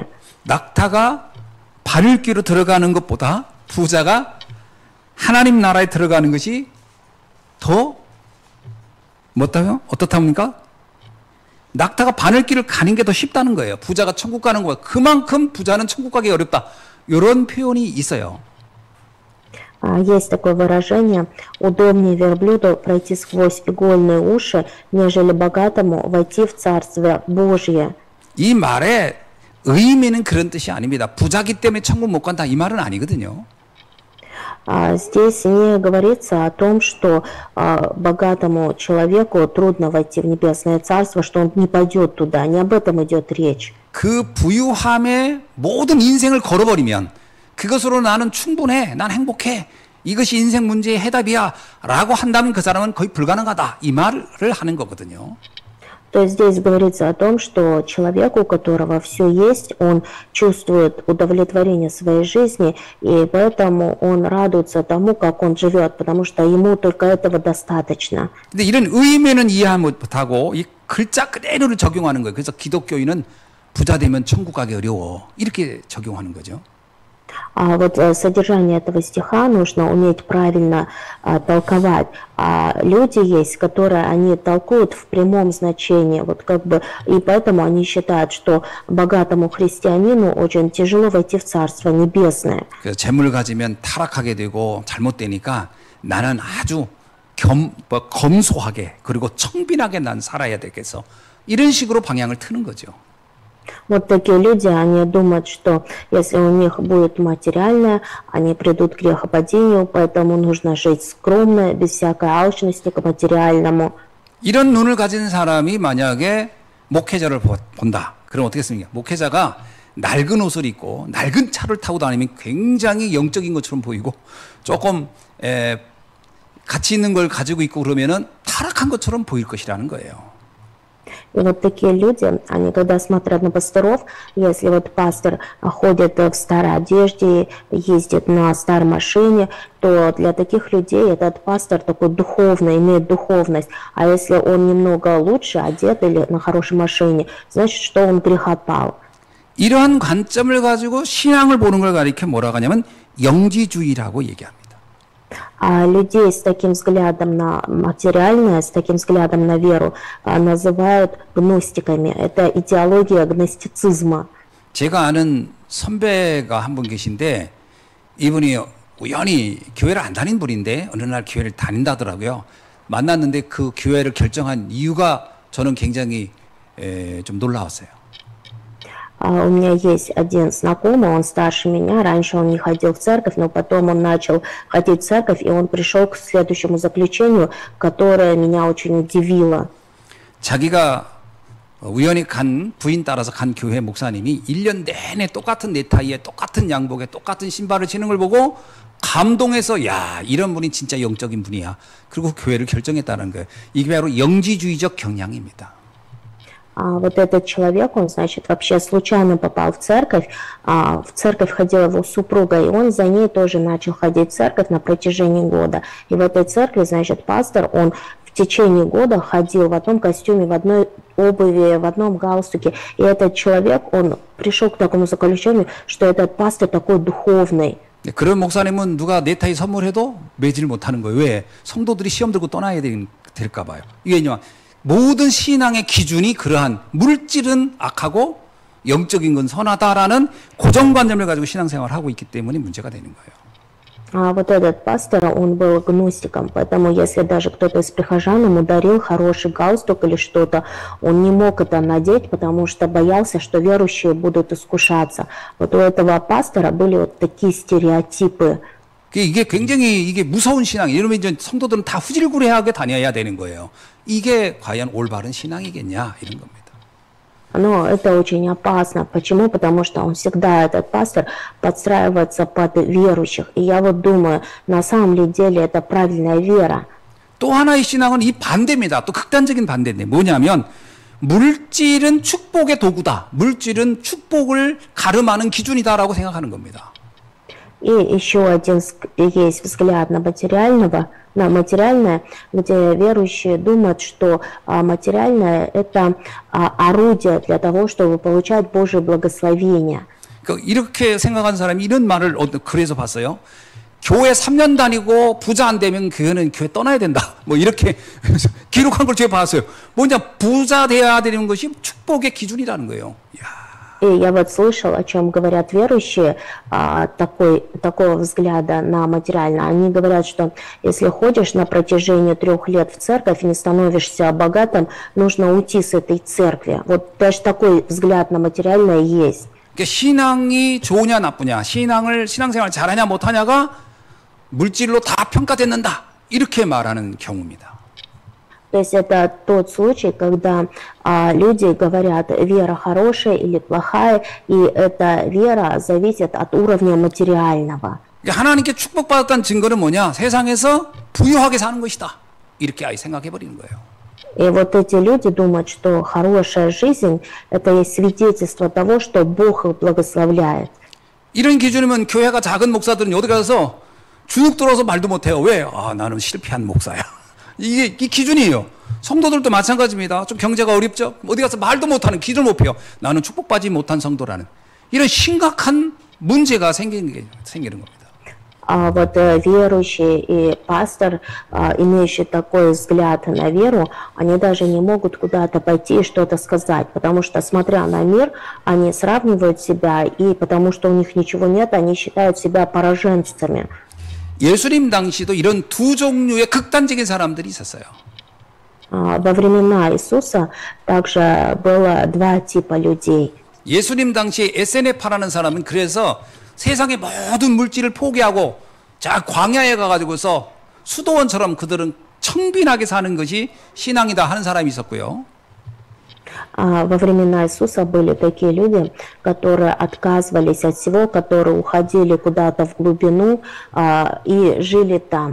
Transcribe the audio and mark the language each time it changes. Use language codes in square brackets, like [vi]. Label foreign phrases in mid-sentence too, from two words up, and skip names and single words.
[ko] 낙타가 바늘귀로 들어가는 것보다 부자가 하나님 나라에 들어가는 것이 더 어떻답니까? 낙타가 바늘길을 가는 게 더 쉽다는 거예요. 부자가 천국 가는 거야. 그만큼 부자는 천국 가기 어렵다. 이런 표현이 있어요. [ru] Есть такое выражение: удобнее верблюду пройти сквозь игольные уши, нежели богатому войти в Царствие Божье. [ko] 이 말의 의미는 그런 뜻이 아닙니다. 부자기 때문에 천국 못 간다 이 말은 아니거든요. [ru] Здесь не говорится о том, что богатому человеку трудно войти в небесное царство, что он не пойдет туда. Не об этом идет речь. [ko] 그 부유함에 모든 인생을 걸어버리면 그것으로 나는 충분해, 난 행복해, 이것이 인생 문제의 해답이야 라고 한다면 그 사람은 거의 불가능하다 이 말을 하는 거거든요. [ru] То есть здесь говорится о том, что человеку, у которого все есть, он чувствует удовлетворение своей жизни, и поэтому он радуется тому, как он живет, потому что ему только этого достаточно. [ko] 근데 이런 의미는 이해 못하고 이 글자 그대로를 적용하는 거예요. 그래서 기독교인은 부자 되면 천국 가기 어려워 이렇게 적용하는 거죠. [ru] А вот содержание этого стиха нужно уметь правильно толковать. А люди есть, которые они толкуют в прямом значении, вот как бы, и поэтому они считают, что богатому христианину очень тяжело войти в Царство Небесное. [ko] 그래서 재물 가지면 타락하게 되고 잘못되니까 나는 아주 검소하게 그리고 청빈하게 난 살아야 되겠어. 이런 식으로 방향을 트는 거죠. [ru] Вот такие люди, они думают, что если у них будет материальное, они придут к грехопадению, поэтому нужно жить скромно, без всякой алчности к материальному. [ko] 이런 눈을 가진 사람이 만약에 목회자를 본다. 그럼 어떻게 습니까? 목회자가 낡은 옷을 입고 낡은 차를 타고 다니면 굉장히 영적인 것처럼 보이고 조금 가치 있는 걸 가지고 있고 그러면은 타락한 것처럼 보일 것이라는 거예요. [ru] И вот такие люди, они когда смотрят на пасторов, если вот пастор ходит в старой одежде, ездит на старой машине, то для таких людей этот пастор такой духовный, имеет духовность. А если он немного лучше одет или на хорошей машине, значит, что он грехопал. [ko] 이러한 관점을 가지고 신앙을 보는 걸 가리켜 뭐라고 하냐면 영지주의라고 얘기합니다. [ru] А людей с таким взглядом на материальное, с таким взглядом на веру называют гностиками. Это идеология гностицизма. [ko] 제가 아는 선배가 한 분 계신데 이분이 우연히 교회를 안 다닌 분인데 어느 날 교회를 다닌다더라고요. 만났는데 그 교회를 결정한 이유가 저는 굉장히 좀 놀라웠어요. [ru] У меня есть один знакомый, он старше меня, раньше он не ходил в церковь, но потом он начал ходить в церковь, и он пришел к следующему заключению, которое меня очень удивило. [ko] 자기가 우연히 간 부인 따라서 간 교회 목사님이 1년 내내 똑같은 넥타이에 똑같은 양복에 똑같은 신발을 신는 걸 보고 감동해서 야 이런 분이 진짜 영적인 분이야. 그리고 교회를 결정했다는 거예요. 이게 바로 영지주의적 경향입니다. [ru] Вот этот человек, он, значит, вообще случайно попал в церковь ходила его супруга, и он за ней тоже начал ходить в церковь на протяжении года. И в этой церкви, значит, пастор, он в течение года ходил в одном костюме, в одной обуви, в одном галстуке. И этот человек, он пришел к такому заключению, что этот пастор такой духовный. [ko] 그런 목사님은 누가 넥타이 선물해도 매질 못하는 거예요. 왜? 성도들이 시험 들고 떠나야 될까 봐요. 이게 왜냐면 모든 신앙의 기준이 그러한 물질은 악하고 영적인 건 선하다라는 고정관념을 가지고 신앙생활을 하고 있기 때문에 문제가 되는 거예요. [ru] А вот этот пастор, он был гностиком, поэтому если даже кто-то из прихожан ему дарил хороший галстук или что-то, он не мог это надеть, потому что боялся, что верующие будут искушаться. Вот у этого пастора были вот такие стереотипы. [ko] 이게 굉장히 이게 무서운 신앙. 이러면 이제 성도들은 다 후질구레하게 다녀야 되는 거예요. 이게 과연 올바른 신앙이겠냐 이런 겁니다. [ru] Но это очень опасно. Почему? Потому что он всегда, этот пастор, подстраивается под верующих. И я вот думаю, на самом ли деле это правильная вера. [ko] 또 하나의 신앙은 이 반대입니다. 또 극단적인 반대인데 뭐냐면 물질은 축복의 도구다. 물질은 축복을 가름하는 기준이다라고 생각하는 겁니다. [ru] И еще один есть взгляд на материальное, где верующие думают, что материальное – это орудие для того, чтобы получать Божие благословение. [ko] 이렇게 생각하는 사람이 이런 말을 그래서 봤어요. 교회 3년 다니고 부자 안 되면 그거는 교회 떠나야 된다. 뭐 이렇게 기록한 걸 제가 봤어요. 뭐냐 부자 돼야 되는 것이 축복의 기준이라는 거예요. 이야. [ru] И я вот слышал, о чем говорят верующие, такого взгляда на материальное. Они говорят, что если ходишь на протяжении 3 лет в церковь и не становишься богатым, нужно уйти с этой церкви. Вот даже такой взгляд на материальное есть. [ko] 신앙이 좋으냐 나쁘냐, 신앙생활 잘하냐 못하냐가 물질로 다 평가됐는다. 이렇게 말하는 경우입니다. [ru] То есть это тот случай, когда люди говорят, вера хорошая или плохая, и эта вера зависит от уровня материального. [ko] 하나님께 축복받았다는 증거는 뭐냐? 세상에서 부유하게 사는 것이다. 이렇게 아예 생각해 버리는 거예요. [ru] И вот эти люди думают, что хорошая жизнь – это есть свидетельство того, что Бог их благословляет. [ko] 이런 기준이면 교회가 작은 목사들은 어디 가서 주눅 들어서 말도 못해요. 왜? 나는 실패한 목사야. 이게 기준이에요. 성도들도 마찬가지입니다. 좀 경제가 어렵죠? 어디 가서 말도 못하는 기준을 못 펴요. 나는 축복받지 못한 성도라는 이런 심각한 문제가 생기는 겁니다. [ru] А вот верующие и пастор, имеющие такой взгляд на веру, они даже не могут куда-то пойти и что-то сказать, потому что, смотря на мир, они сравнивают себя, и потому что у них ничего нет, они считают себя пораженцами. [ko] 예수님 당시도 이런 두 종류의 극단적인 사람들이 있었어요. [ru] Во времена Иисуса также было 2 типа людей. [ko] 예수님 당시에 에세네파라는 사람은 그래서 세상의 모든 물질을 포기하고 자 광야에 가가지고서 수도원처럼 그들은 청빈하게 사는 것이 신앙이다 하는 사람이 있었고요. [ru] Во времена Иисуса были такие люди, которые отказывались от всего, которые уходили куда-то в глубину и жили там.